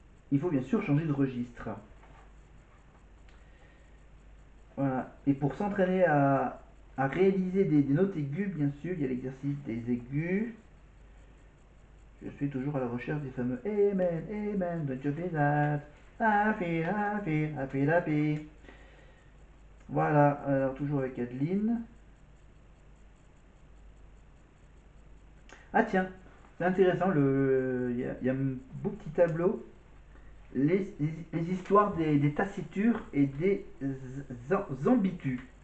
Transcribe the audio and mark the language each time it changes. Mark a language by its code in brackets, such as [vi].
[fr] Il faut bien sûr changer de registre. Voilà. Et pour s'entraîner à réaliser des notes aiguës, bien sûr, il y a l'exercice des aigus. Je suis toujours à la recherche des fameux [en] Amen, Amen, don't you feel that? I feel, I feel, I feel happy. [fr] Voilà, alors toujours avec Adeline. Ah tiens, c'est intéressant, il y a un beau petit tableau. Les histoires des tassitures et des ambitus.